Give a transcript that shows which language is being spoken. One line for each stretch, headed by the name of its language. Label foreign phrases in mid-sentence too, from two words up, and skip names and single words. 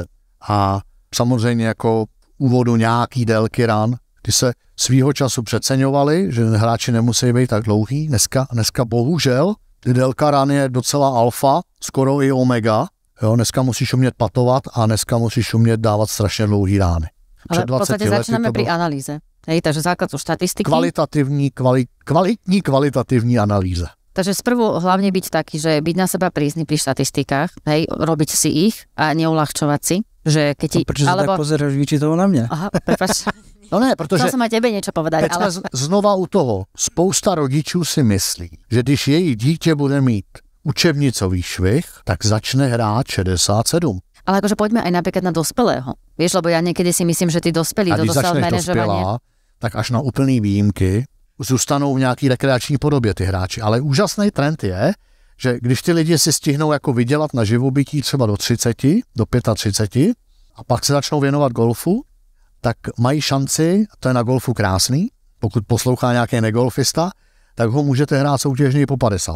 Czech: A samozřejmě jako úvodu nějaký délky ran, ty se svýho času přeceňovali, že hráči nemusí být tak dlouhý. Dneska bohužel, ty délka ran je docela alfa, skoro i omega. Jo, dneska musíš umět patovat a dneska musíš umět dávat strašně dlouhý rány.
Slovak: Ale v podstate začíname pri analýze. Hej, takže základ sú štatistiky.
Czech: Kvalitní kvalitativní analýza.
Slovak: Takže sprvu hlavne byť taký, že byť na seba prísny pri štatistikách, hej, robiť si ich a neulahčovať si. Že keď ti, prečo sa tak pozeráš vyčítovo na mňa? Aha, prepáč.
Czech: No ne, protože...
Slovak: Chcel som aj tebe niečo povedať. Ale... Znova u toho.
Czech: Spousta rodičů si myslí, že když jejich dítě bude mít učebnicový švih, tak začne hrát 67.
Slovak: Ale akože poďme aj napríklad na dospelého. Vieš, lebo ja niekedy si myslím, že ty dospelí do self-manažovania.
Czech: Tak až na úplný výjimky zůstanou v nějaký rekreační podobě ty hráči. Ale úžasný trend je, že když ty lidi si stihnou jako vydělat na živobytí třeba do 30, do 35 a pak se začnou věnovat golfu, tak mají šanci, to je na golfu krásný, pokud poslouchá nějaký negolfista, tak ho můžete hrát soutěžně po 50.